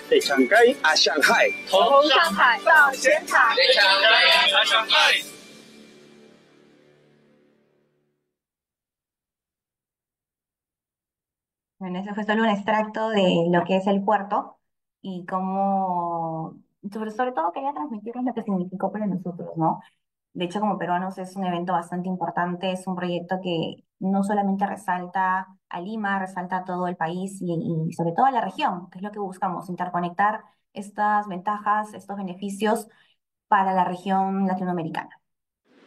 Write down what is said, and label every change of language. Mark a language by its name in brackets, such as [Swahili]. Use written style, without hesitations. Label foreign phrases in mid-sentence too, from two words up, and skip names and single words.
[Chinese] 在上海啊，上海，从上海到前海，上海啊，上海。 [Spanish] Bueno, ese fue solo un extracto de lo que es el puerto y cómo, sobre todo quería transmitirles lo que significó para nosotros, ¿no? De hecho, como peruanos es un evento bastante importante, es un proyecto que no solamente resalta a Lima, resalta a todo el país y sobre todo a la región, que es lo que buscamos, interconectar estas ventajas, estos beneficios para la región latinoamericana.